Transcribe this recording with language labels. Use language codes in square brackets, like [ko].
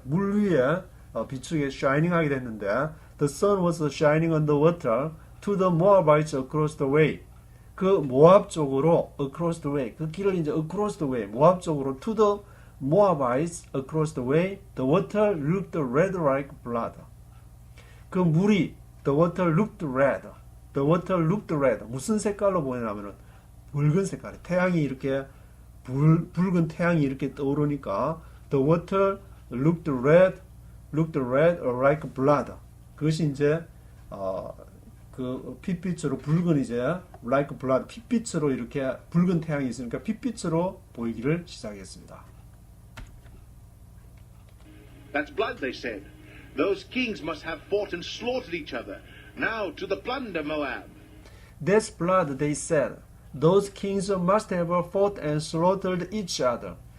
[ko] 물 위에 비추게 [en] shining [ko] 하게 됐는데 [en] the sun was shining on the water to the Moabites across the way. [ko] 그 모압 쪽으로 [en] across the way. [ko] 그 길을 이제 across the way. 모압 쪽으로 to the [en] Moabites across the way, the water looked red like blood. [ko] 그 물이 [en] the water looked red. The water looked red. [ko] 무슨 색깔로 보이냐면은 붉은 색깔이 태양이 이렇게 붉은 태양이 이렇게 떠오르니까 [en] the water looked red like blood. [ko] 그것이 이제 그 핏빛으로 붉은 이제 [en] like blood [ko] 핏빛으로 이렇게 붉은 태양이 있으니까 핏빛으로 보이기를 시작했습니다. [en] That's blood, they said. Those kings must have fought and slaughtered each other. Now to the plunder, Moab. That's blood, they said. Those kings must have fought and slaughtered each other.